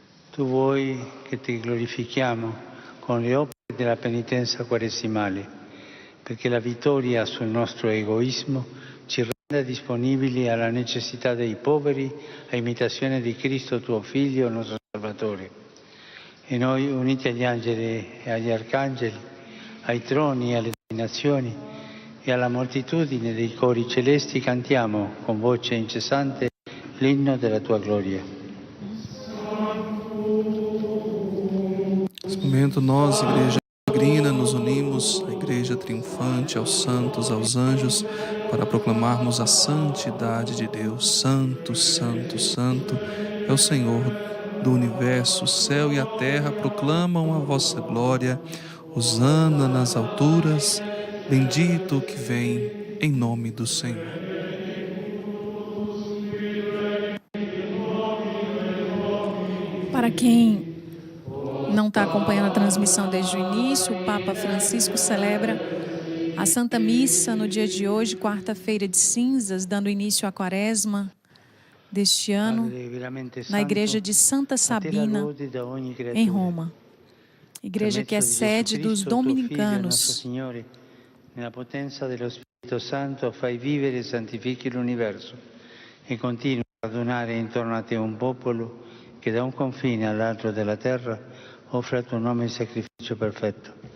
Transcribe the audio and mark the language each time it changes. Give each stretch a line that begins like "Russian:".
Italian: Tu vuoi che ti glorifichiamo con le opere della penitenza quaresimale, perché la vittoria sul nostro egoismo ci renda disponibili alla necessità dei poveri, a imitazione di Cristo tuo Figlio, nostro Salvatore. E noi, uniti agli angeli e agli arcangeli, ai troni e alle dominazioni e alla moltitudine dei cori celesti, cantiamo con voce incessante l'inno della tua gloria.
Portuguese: Nesse momento nós, Igreja Peregrina, nos unimos à Igreja Triunfante, aos santos, aos anjos, para proclamarmos a santidade de Deus. Santo, santo, santo é o Senhor do universo. O céu e a terra proclamam a vossa glória. Hosana nas alturas, bendito o que vem em nome do Senhor. Para quem não está acompanhando a transmissão desde o início, o Papa Francisco celebra a Santa Missa no dia de hoje, quarta-feira de cinzas, dando início à Quaresma deste ano, na igreja de Santa Sabina, em Roma. Igreja que é sede dos dominicanos.
Italian: Nella potenza dello Spirito Santo fai vivere e santifichi l'universo e continui a radunare intorno a te un popolo che da un confine all'altro della terra offre al tuo nome il sacrificio perfetto.